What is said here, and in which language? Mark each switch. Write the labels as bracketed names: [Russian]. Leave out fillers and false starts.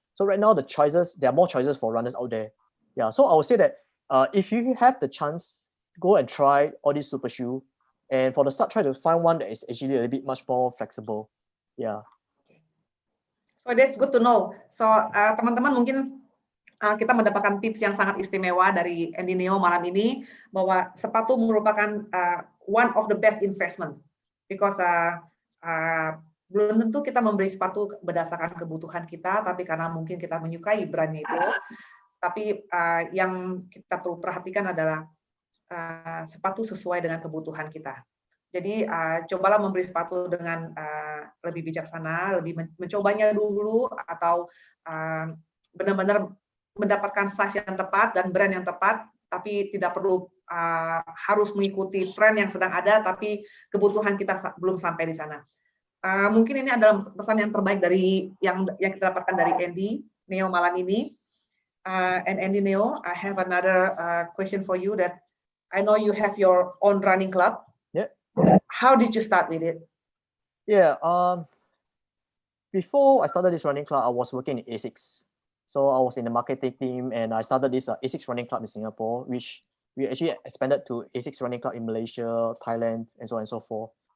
[English] So right now, there are more choices for runners out there. Yeah. So I would say that if you have the chance, go and try all these super shoe, and for the start, try to find one that is actually a little bit much more flexible. Yeah. So that's good to know. So teman-teman mungkin [Indonesian] kita mendapatkan tips yang sangat istimewa dari Andy Neo malam ini bahwa sepatu merupakan one of the best investment because belum tentu kita membeli sepatu berdasarkan kebutuhan kita, tapi karena mungkin kita menyukai brandnya itu. Tapi yang kita perlu perhatikan adalah sepatu sesuai dengan kebutuhan kita. Jadi cobalah membeli sepatu dengan lebih bijaksana, lebih mencobanya dulu atau benar-benar mendapatkan size yang tepat dan brand yang tepat, tapi tidak perlu harus mengikuti tren yang sedang ada, tapi kebutuhan kita belum sampai di sana. Mungkin ini adalah pesan yang terbaik dari yang kita dapatkan dari Andy Neo malam ini. [English] And Andy Neo, I have another question for you that I know you have your own running club. Yeah. How did you start with it? Yeah. Before I started this running club, I was working in ASICS. So I was in the marketing team, and I started this ASICS running club in Singapore, which we actually expanded to ASICS running club in Malaysia, Thailand, and so on and so forth.